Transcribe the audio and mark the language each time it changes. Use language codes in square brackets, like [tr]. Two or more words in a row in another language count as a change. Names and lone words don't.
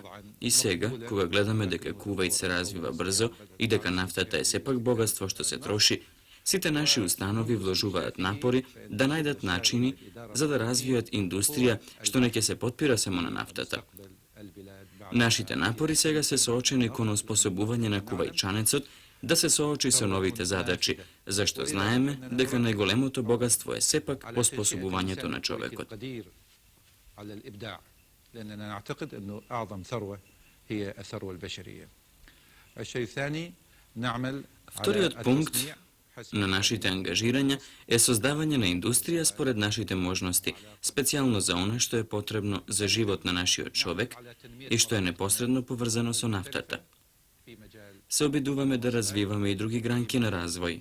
[mk] И сега, кога гледаме дека Кувајт се развива брзо и дека нафтата е сепак богатство што се троши, сите наши установи вложуваат напори да најдат начини за да развијат индустрија што не ќе се потпира само на нафтата. Нашите напори сега се соочени кон оспособување на кувајчанецот да се соочи со новите задачи, зашто знаеме дека најголемото богатство е сепак оспособувањето на човекот. [ar] على الإبداع لأننا نعتقد أنه أعظم ثروة هي الثروة البشرية. الشيء الثاني نعمل [mk] Вториот пункт на нашите ангажирања е создавање на индустрија според нашите можности, специјално за оно што е потребно за живот на нашиот човек и што е непосредно поврзано со нафтата. Се обидуваме да развиваме и други гранки на развој.